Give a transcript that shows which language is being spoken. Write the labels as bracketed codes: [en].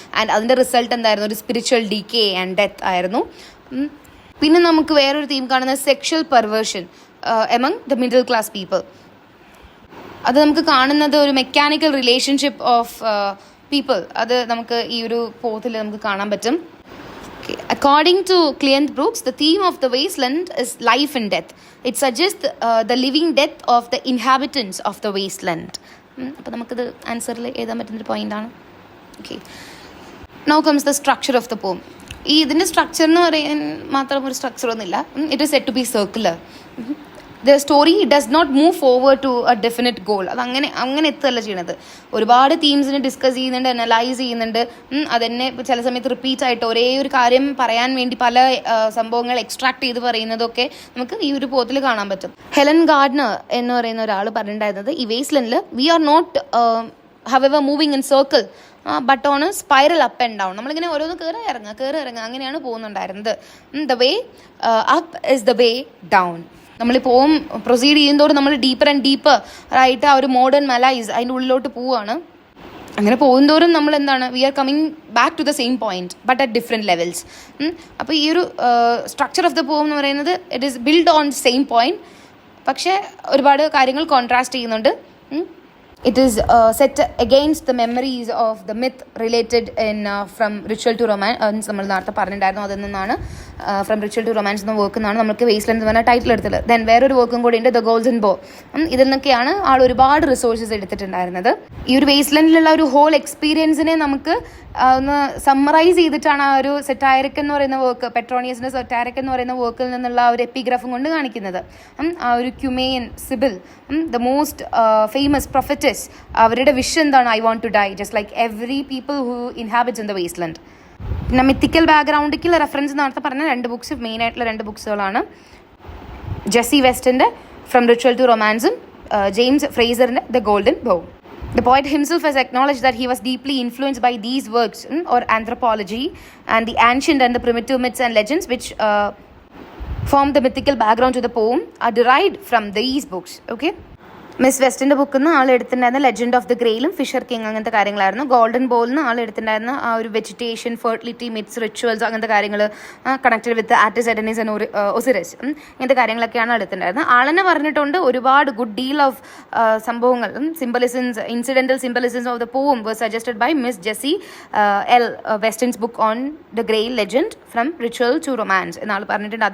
[ml] And അതിൻ്റെ result എന്തായിരുന്നു, ഒരു സ്പിരിച്വൽ ഡീക്കേ ആൻഡ് ഡെത്ത് ആയിരുന്നു. പിന്നെ നമുക്ക് വേറൊരു തീം കാണുന്നത് [en] Sexual perversion among the middle class people. [ml] അത് നമുക്ക് കാണുന്നത് ഒരു മെക്കാനിക്കൽ റിലേഷൻഷിപ്പ് ഓഫ് പീപ്പിൾ, അത് നമുക്ക് ഈ ഒരു പോത്തിൽ നമുക്ക് കാണാൻ പറ്റും. [en] According to Client Brooks, the theme of the wasteland is life and death. It suggests the living death of the inhabitants of the wasteland. [ml] അപ്പോൾ നമുക്കിത് ആൻസറിൽ എഴുതാൻ പറ്റുന്നൊരു പോയിൻ്റാണ്. Okay, [en] Now comes the structure of the poem. [ml] ഈ ഇതിൻ്റെ structure എന്ന് പറയാൻ മാത്രം ഒരു സ്ട്രക്ചറൊന്നുമില്ല. [en] It is set to be circular. The story does not move forward to a definite goal. [ml] അത് അങ്ങനെ എത്തുകയല്ല ചെയ്യണത്. ഒരുപാട് തീംസിനെ ഡിസ്കസ് ചെയ്യുന്നുണ്ട്, അനലൈസ് ചെയ്യുന്നുണ്ട്. അതെന്നെ ചില സമയത്ത് റിപ്പീറ്റ് ആയിട്ട് ഒരേ ഒരു കാര്യം പറയാൻ വേണ്ടി പല സംഭവങ്ങൾ എക്സ്ട്രാക്ട് ചെയ്ത് പറയുന്നതൊക്കെ നമുക്ക് ഈ ഒരു പോത്തിൽ കാണാൻ പറ്റും. ഹെലൻ ഗാർഡ്നർ എന്ന് പറയുന്ന ഒരാൾ പറഞ്ഞിട്ടുണ്ടായിരുന്നത്, ഈ വേസ്റ്റ്ലാൻഡിൽ [en] We are not however moving in circle but on a spiral up and down. [ml] നമ്മളിങ്ങനെ ഓരോന്ന് കയറി ഇറങ്ങുക അങ്ങനെയാണ് പോകുന്നുണ്ടായിരുന്നത്. [en] The way up is the way down. [ml] നമ്മളിപ്പോൾ പ്രൊസീഡ് ചെയ്യുന്നതോട് നമ്മൾ ഡീപ്പർ ആൻഡ് ഡീപ്പർ ആയിട്ട് ആ ഒരു മോഡേൺ മലൈസ് അതിൻ്റെ ഉള്ളിലോട്ട് പോവുകയാണ്. അങ്ങനെ പോകുന്നതോറും നമ്മൾ എന്താണ്, [en] We are coming back to the same point but at different levels. [ml] അപ്പോൾ ഈ ഒരു സ്ട്രക്ചർ ഓഫ് ദ പോം എന്ന് പറയുന്നത് [en] it is build on same point, [ml] പക്ഷേ ഒരുപാട് കാര്യങ്ങൾ കോൺട്രാസ്റ്റ് ചെയ്യുന്നുണ്ട്. [en] It is set against the memories of the myth related in from ritual to romance. [ml] നമ്മൾ നേരത്തെ പറഞ്ഞിട്ടുണ്ടായിരുന്നു, അതിൽ നിന്നാണ് ഫ്രം റിച്വൽ ടു റൊമാൻസ് എന്ന വർക്ക് എന്നാണ് നമുക്ക് വേസ്റ്റ്ലാൻഡ് എന്ന് പറഞ്ഞ ടൈറ്റിൽ എടുത്തത്. ദെൻ വേറൊരു വർക്കും കൂടി ഉണ്ട്, ദ ഗോൾഡൻ ബോ. ഇതിൽ നിന്നൊക്കെയാണ് ആൾ ഒരുപാട് റിസോഴ്സസ് എടുത്തിട്ടുണ്ടായിരുന്നത്. ഈ ഒരു വേസ്റ്റ്ലാൻഡിലുള്ള ഒരു ഹോൾ എക്സ്പീരിയൻസിനെ നമുക്ക് ഒന്ന് സമ്മറൈസ് ചെയ്തിട്ടാണ് ആ ഒരു സെറ്റാരിക് എന്ന് പറയുന്ന വർക്ക്, പെട്രോണിയസിൻ്റെ സെറ്റാരിക് എന്ന് പറയുന്ന വർക്കിൽ നിന്നുള്ള ആ ഒരു എപ്പിഗ്രാഫും കൊണ്ട് കാണിക്കുന്നത്. [en] ആ ഒരു Cumaean Sibyl, the most famous prophetess, [ml] അവരുടെ വിഷ് എന്താണ്, [en] I want to die just like every people who inhabits in the wasteland. [ml] പിന്നെ മിത്തിക്കൽ ബാക്ക്ഗ്രൗണ്ടിലേക്കുള്ള റെഫറൻസ് നേരത്തെ പറഞ്ഞ 2 ബുക്സ്, മെയിനായിട്ടുള്ള 2 ബുക്സുകളാണ്. Jessy വെസ്റ്റിൻ്റെ from ritual to റൊമാൻസും James ഫ്രേസറിൻ്റെ the golden ബോ. [en] The poet himself has acknowledged that he was deeply influenced by these works or anthropology and the ancient and the primitive myths and legends which form the mythical background to the poem are derived from these books. Okay. [ml] Miss വെസ്റ്റിൻ്റെ ബുക്കിൽ നിന്ന് ആൾ എടുത്തിട്ടുണ്ടായിരുന്ന legend of the ഗ്രെയിലും Fisher king അങ്ങനത്തെ കാര്യങ്ങളായിരുന്നു. Golden ബോളിൽ നിന്ന് ആൾ എടുത്തിട്ടുണ്ടായിരുന്ന ആ ഒരു vegetation, fertility, midst, rituals അങ്ങനത്തെ കാര്യങ്ങൾ കണക്റ്റഡ് വിത്ത് ആർട്ടിസ്, എഡനീസ് ആൻഡ് ഒസിറിസ് ഇങ്ങനത്തെ കാര്യങ്ങളൊക്കെയാണ് എടുത്തിട്ടുണ്ടായിരുന്നത്. ആളെന്നെ പറഞ്ഞിട്ടുണ്ട് ഒരുപാട് [en] good deal of സംഭവങ്ങൾ, symbolisms, incidental symbolisms of the poem were suggested by Miss Jessie L Weston's book on the Grail legend from ritual to romance [ml] എന്നാൾ പറഞ്ഞിട്ടുണ്ട്.